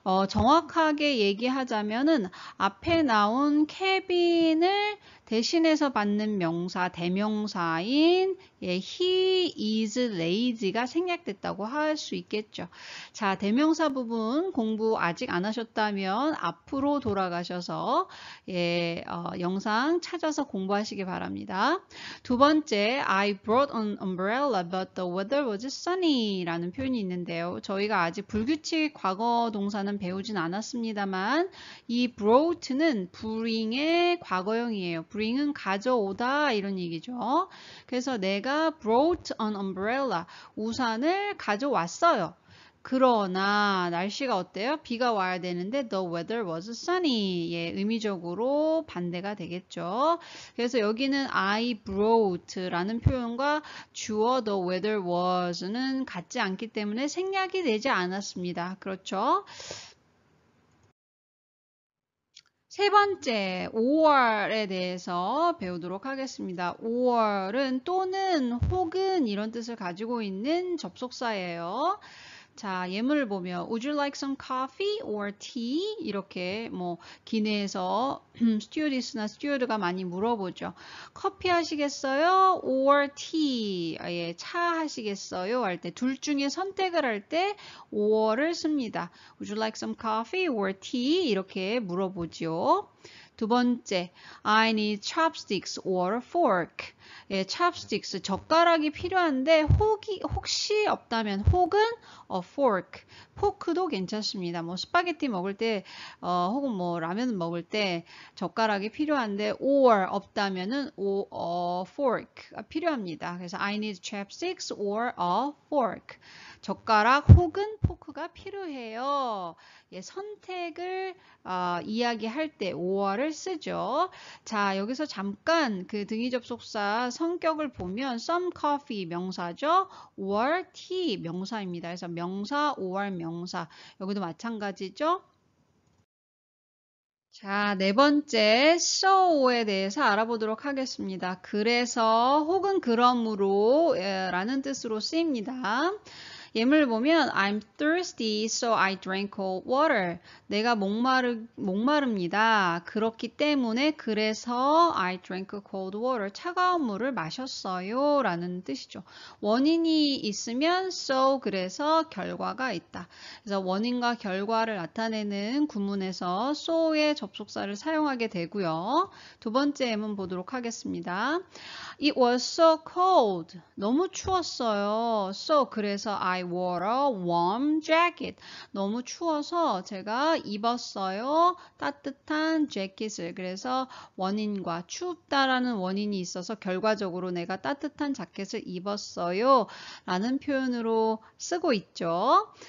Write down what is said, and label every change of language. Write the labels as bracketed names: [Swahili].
[Korean] 정확하게 얘기하자면은 앞에 나온 케빈을 대신해서 받는 명사, 대명사인 [English] he is lazy [Korean] 가 생략됐다고 할 수 있겠죠. 자, 대명사 부분 공부 아직 안 하셨다면 앞으로 돌아가셔서 영상 찾아서 공부하시기 바랍니다. [English] 두 번째, I brought an umbrella but the weather was sunny [Korean] 라는 표현이 있는데요. 저희가 아직 불규칙 과거 동사는 배우진 않았습니다만 이 brought는 bring의 과거형이에요. bring은 가져오다 이런 얘기죠. 그래서 내가 [English] brought an umbrella, [Korean] 우산을 가져왔어요. 그러나 날씨가 어때요? 비가 와야 되는데 [English] the weather was sunny. [Korean] 예, 의미적으로 반대가 되겠죠. 그래서 여기는 I brought라는 표현과 주어 [English] the weather was [Korean] 는 같지 않기 때문에 생략이 되지 않았습니다. 그렇죠? 세 번째, or에 대해서 배우도록 하겠습니다. or은 또는 혹은 이런 뜻을 가지고 있는 접속사예요. 자, 예문을 보면 [English] Would you like some coffee or tea? [Korean] 이렇게 뭐 기내에서 스튜어디스나 스튜어드가 많이 물어보죠. 커피 하시겠어요? [English] or tea? [Korean] 예, 차 하시겠어요? 할 때 둘 중에 선택을 할 때 or를 씁니다. [English] Would you like some coffee or tea? [Korean] 이렇게 물어보죠. 두 번째, [English] I need chopsticks or a fork. [Korean] 예, chopsticks, 젓가락이 필요한데 혹시 없다면 혹은 a fork, 포크도 괜찮습니다. 뭐 스파게티 먹을 때 혹은 뭐 라면 먹을 때 젓가락이 필요한데 or 없다면은 fork가 필요합니다. 그래서 [English] I need chopsticks or a fork. [Korean] 젓가락 혹은 포크가 필요해요. 예, 선택을 이야기할 때 or를 쓰죠. 자, 여기서 잠깐 그 등위 접속사 성격을 보면 some coffee 명사죠. [English] or tea 명사입니다. [Korean] 그래서 명사, or 명사. 여기도 마찬가지죠. 자, 네 번째 so에 대해서 알아보도록 하겠습니다. 그래서 혹은 그러므로 라는 뜻으로 쓰입니다. 예문을 보면 [English] I'm thirsty, so I drank cold water. [Korean] 내가 목마릅니다. 그렇기 때문에 그래서 [English] I drank cold water. [Korean] 차가운 물을 마셨어요. 라는 뜻이죠. 원인이 있으면 so 그래서 결과가 있다. 그래서 원인과 결과를 나타내는 구문에서 so의 접속사를 사용하게 되고요. 두 번째 예문 보도록 하겠습니다. [English] It was so cold. [Korean] 너무 추웠어요. [English] So [Korean] 그래서 [English] I wore a warm jacket. [Korean] 너무 추워서 제가 입었어요. 따뜻한 재킷을. 그래서 원인과 춥다라는 원인이 있어서 결과적으로 내가 따뜻한 자켓을 입었어요. 라는 표현으로 쓰고 있죠.